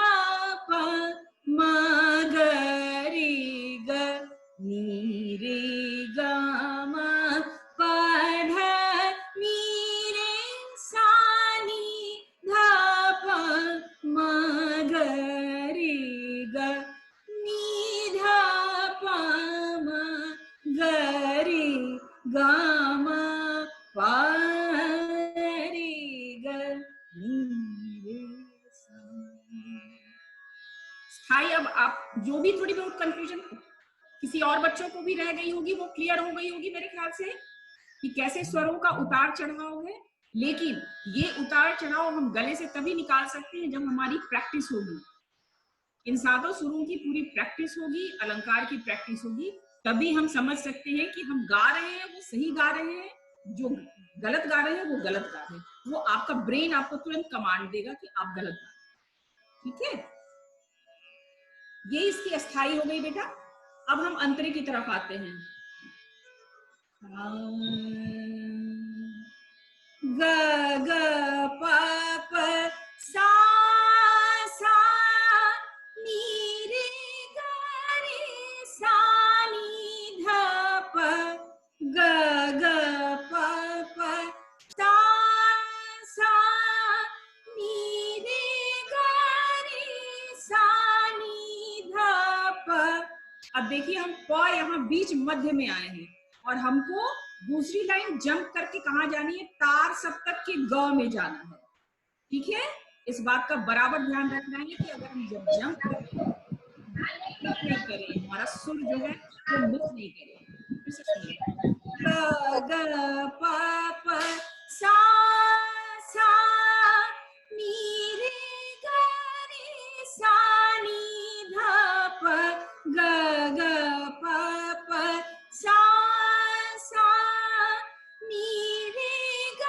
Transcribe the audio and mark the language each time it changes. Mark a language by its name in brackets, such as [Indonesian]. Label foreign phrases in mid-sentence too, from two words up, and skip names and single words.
[Hindi] प म ग रे ग नी रे ग म प ध नी रे सा नी ध प म ग रे ग नी ध प म ग रे ग म प रे ग नी रे सा। स्थाई, अब आप जो भी थोड़ी बहुत कंफ्यूजन किसी और बच्चों को भी रह गई होगी, वो क्लियर हो गई होगी मेरे ख्याल से कि कैसे स्वरों का उतार चढ़ाव है। लेकिन ये उतार चढ़ाव हम गले से तभी निकाल सकते हैं जब हमारी प्रैक्टिस होगी, इन सातों सुरों की पूरी प्रैक्टिस होगी, अलंकार की प्रैक्टिस होगी, तभी हम समझ सकते हैं कि हम गा रहे हैं वो सही गा रहे हैं, जो गलत गा रहे हैं वो गलत गा रहे हैं। वो आपका ब्रेन आपको तुरंत कमांड देगा कि आप गलत गा रहे हैं। ठीक है, ये इसकी अस्थाई हो गई बेटा। अब हम अंतरे की तरफ आते हैं। ग ग प प सा सा नी रे ग रे सा नी ध प ग ग प प सा सा नी रे ग रे सा नी ध प। अब देखिए हम प यहाँ बीच मध्य में आए हैं और हमको दूसरी लाइन जंप करके कहाँ जानी है, तार सप्तक के ग में जाना है। ठीक है, इस बात का बराबर ध्यान रखना है कि अगर हम जब जंप करें मिस नहीं करें, हमारा सुर जो है वो मिस नहीं करें। फिर से सुनिए, ग ग प प सा सा नी रे ग रे सा नी ध प ग ग प प सा सा नी रे ग